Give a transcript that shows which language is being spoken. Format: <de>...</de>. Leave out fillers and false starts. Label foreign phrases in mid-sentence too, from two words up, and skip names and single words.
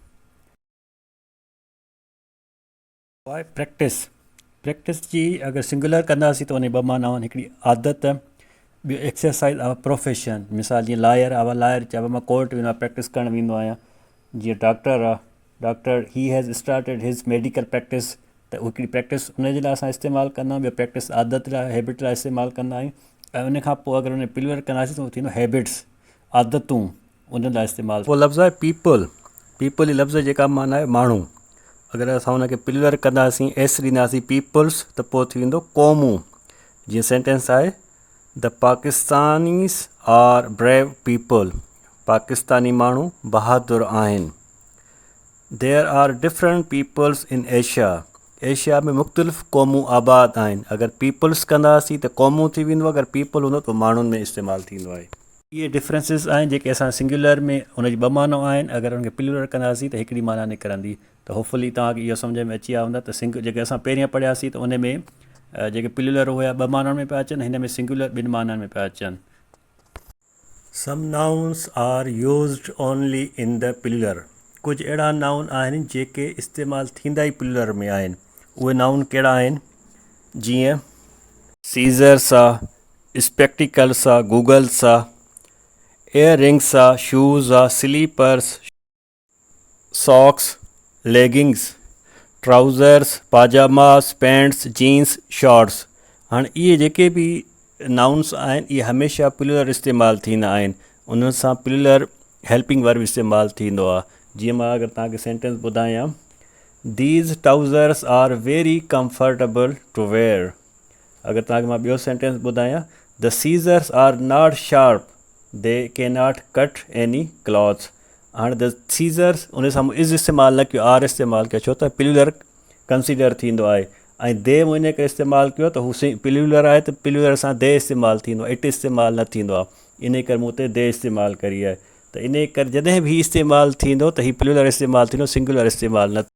<sd>पोइ प्रैक्टिस जी अगरि सिंगुलर कंदासीं त उन ॿ मानाऊं आहिनि, हिकिड़ी आदत, ॿियो</sd> <en>exercise of profession.</en> <sd>मिसाल जीअं लायर चइबो मां कोर्ट वेंदो आहियां प्रैक्टिस करणु वेंदो आहियां। जीअं</sd> <en>doctor he has started his medical practice,</en> <sd>त उहा हिकिड़ी प्रैक्टिस उनजे लाइ असां इस्तेमालु कंदा आहियूं। ॿियो प्रैक्टिस आदत लाइ हैबिट लाइ इस्तेमालु कंदा आहियूं। ऐं उन खां पोइ अगरि उन प्लूरल कंदासीं त उहो थींदो हैबिट्स आदतूं, उन लाइ इस्तेमालु। पोइ लफ़्ज़ आहे पीपल जी लफ़्ज़ जेका माना आहे माण्हू, अगरि असां हुनखे प्लूरल कंदासीं एस ॾींदासीं पीपल्स त पोइ थी वेंदो क़ौमूं। जीअं सेंटेंस आहे</sd> <en>the Pakistanis are brave people,</en> <sd>पाकिस्तानी माण्हू बहादुर आहिनि।</sd> <en>there are different peoples in Asia</en> <sd>में मुख़्तलिफ़ क़ौमूं आबाद आहिनि। अगरि पीपल्स कंदासीं त क़ौमूं थी वेंदो, अगरि पीपल हूंदो त माण्हुनि में इस्तेमालु थींदो आहे। इहे डिफरेंसिस आहिनि जेके असां सिंगुलर में हुनजी ॿ मानाऊं आहिनि, अगरि हुनखे प्लूरल कंदासीं त हिकिड़ी माना निकिरंदी। त होपफुली तव्हांखे इहो सम्झ में अची विया हूंदा त जेके असां पहिरियां पढ़ियासीं त उन में जेके प्लूरल हुया ॿ माननि में पिया अचनि, हिन में सिंगुलर ॿिनि माननि में पिया अचनि।</sd> <en>some nouns are used only in the plural,</en> <sd>कुझु अहिड़ा नाउन आहिनि जेके इस्तेमालु थींदा ई प्लूरल में आहिनि। उहे नाउन कहिड़ा आहिनि? जीअं सीज़र्स आहे, स्पेक्टिकल्स आहे, गूगल्स आहे, इयररिंग्स आहे, शूज़ आहे,</sd> <en>slippers, socks, leggings, trousers, pajamas, pants, jeans, shorts.</en> <sd>हाणे इहे जेके बि नाउन्स आहिनि इहे हमेशह प्लूरल इस्तेमालु थींदा आहिनि, उन सां</sd> <en>plural helping verb</en> <sd>इस्तेमालु थींदो आहे। जीअं मां अगरि तव्हांखे सेंटेंस ॿुधायां,</sd> <en>these trousers are very comfortable to wear.</en> <sd>अगरि तव्हांखे मां ॿियो सेंटेंस ॿुधायां,</sd> <en>the scissors are not sharp, they can not cut any clothes.</en> <sd>हाणे</sd> <en>the scissors</en> <sd>उन सां इज़ इस्तेमालु न कयो, आर इस्तेमालु कयो, छो त प्लूरल कंसीडर थींदो आहे। ऐं दे मूं इन करे इस्तेमालु कयो त हू प्लूरल आहे त प्लूरल सां दे इस्तेमालु थींदो आहे, इट इस्तेमालु न थींदो आहे। इन करे मूं हुते दे इस्तेमालु करी आहे। त इन करे जॾहिं बि इस्तेमालु थींदो त हीउ प्लूरल इस्तेमालु थींदो, सिंगुलर इस्तेमालु न।</sd>